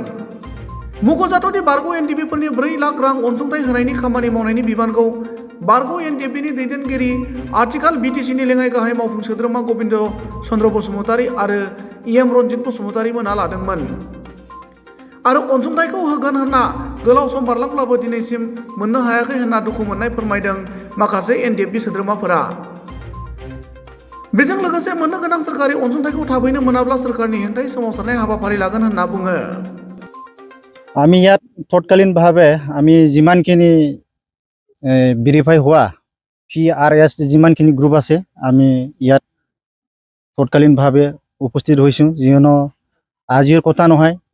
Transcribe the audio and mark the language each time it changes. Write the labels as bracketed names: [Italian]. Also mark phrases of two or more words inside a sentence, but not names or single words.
[Bodo] मख'जाथावदि बारग' एनडिएफबिफोरनि 4 लाख रां अनसुंथाइ होनायनि खामानि मावनायनि बिबानखौ बारग' एनडिएफबिनि दैदेनगिरि आथिखाल बिटिसिनि लेङाइ गाहाय मावफुं सोद्रोमा गबिन्द चन्द्र बसुमतारी आरो इएम रन्जित बसुमतारी मोनहा लादोंमोन आरो अनसुंथाइखौ होगोन होनना गोलाव सम बारलांब्लाबो दिनैसिम मोननो हायाखै होनना दुखु मोननाय फोरमायदों माखासे एनडिएफबि सोद्रोमाफोरा। बेजों लोगोसे मोननो गोनां सोरखारि अनसुंथाइखौ थाबैनो मोनाब्ला सोरखारनि हेंथायै सोमावसारनाय हाबाफारि लागोन होनना बुङो। [Assamese] আমি ইয়াত তৎকালীনভাৱে আমি যিমানখিনি ভেৰিফাই হোৱা PRS যিমানখিনি গ্ৰুপ আছে আমি ইয়াত তৎকালীনভাৱে উপস্থিত হৈছোঁ, যিহেতু আজিৰ কথা নহয়।